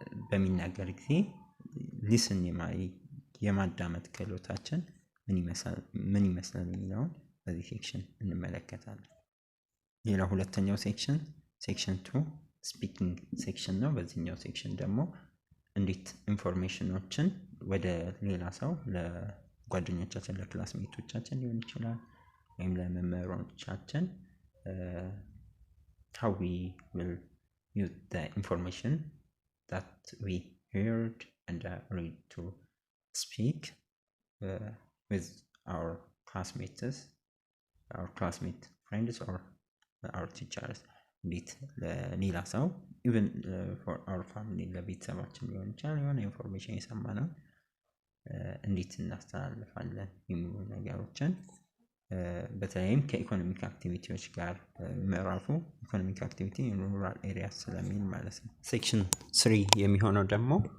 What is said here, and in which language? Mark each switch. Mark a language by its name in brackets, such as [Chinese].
[Amharic] በሚናገር ጊዜ ሊስን የማዳመጥ ክህሎታችን ምን ይመስላል የሚለውን በዚህ ሴክሽን እንመለከታለን። ሌላው ሁለተኛው ሴክሽን 2 ስፒኪንግ ሴክሽን ነው። በዚህኛው ሴክሽን ደግሞ እንዴት ኢንፎርሜሽኖችን ወደ ሌላ ሰው ለጓደኞቻችን ለክላስሜቶቻችን ሊሆን ይችላል ወይም ለመምህራኖቻችን [English] how we will use the information that we heard and read to speak with our classmates, our classmate friends or our teachers. [Amharic] እንዴት ለሌላ ሰው [English] ኢቨን ፎር አወር ፋሚሊ [Amharic] ለቤተሰባችን ሊሆን ይችላል የሆነ ኢንፎርሜሽን የሰማነው እንዴት እናስተላልፋለን የሚሉ ነገሮችን በተለይም ከኢኮኖሚክ አክቲቪቲዎች ጋር ምዕራፉ ኢኮኖሚክ አክቲቪቲ ኢን ሩራል ኤሪያ ስለሚል ማለት ነው። ሴክሽን 3 የሚሆነው ደግሞ